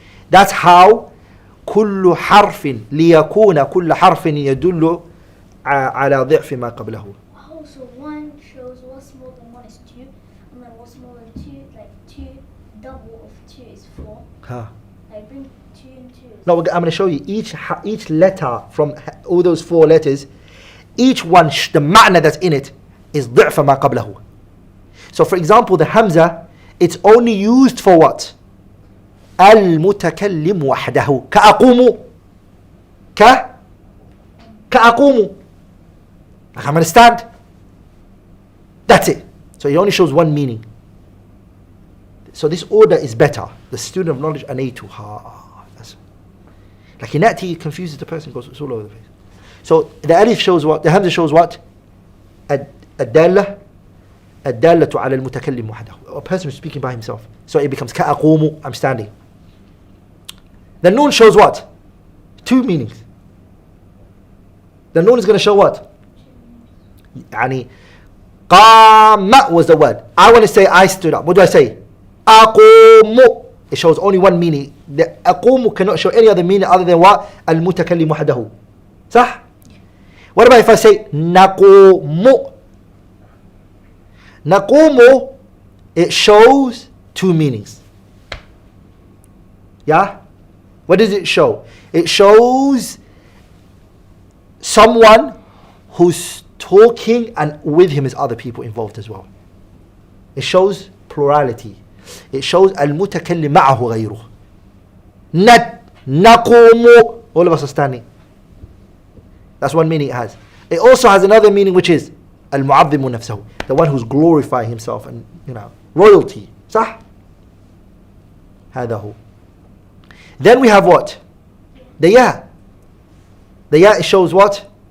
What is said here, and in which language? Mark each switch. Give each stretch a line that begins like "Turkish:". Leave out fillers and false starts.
English: That's how
Arabic: كل حرف ليكون كل حرف يدل على ضعف ما قبله.
English: Oh, so 1 shows what's more than 1 is 2, and then what's more than 2, like 2, double of 2 is 4. Huh. Like bring 2 and 2. No, I'm going to show you each letter from all those 4 letters. Each one, the ma'na that's in it is
Arabic: ضعف ما قبله.
English: So for example, the Hamza, it's only used for what?
Arabic: المتكلم وحده. كأقوم. كأقوم.
English: I can understand. That's it. So it only shows one meaning. So this order is better. The student of knowledge, an A2. That's like inati confuses the person, goes it's all over the place. So the alif shows what? The hamza shows what?
Arabic: الدالة على المتكلم وحده.
English: A person who's speaking by himself. So it becomes
Arabic: كأقوم,
English: I'm standing. The noon shows what? 2 meanings. The noon is going to show what?
Arabic: يعني قام
English: was the word. I want to say I stood up. What do I say?
Arabic: أقوم.
English: It shows only one meaning. The
Arabic: أقوم
English: cannot show any other meaning other than what?
Arabic: المتكلم وحده. صح?
English: What about if I say
Arabic: نقوم? نقوم,
English: it shows 2 meanings. Yeah? What does it show? It shows someone who's talking and with him is other people involved as well. It shows plurality. It shows
Arabic: المتكلم معه غيره.
English: نقوم, all of us are standing. That's one meaning it has. It also has another meaning which is
Arabic: المعظم نفسه,
English: the one who's glorifying himself and royalty.
Arabic: صح? هذا هو.
English: Then we have what? The ya. The ya shows what?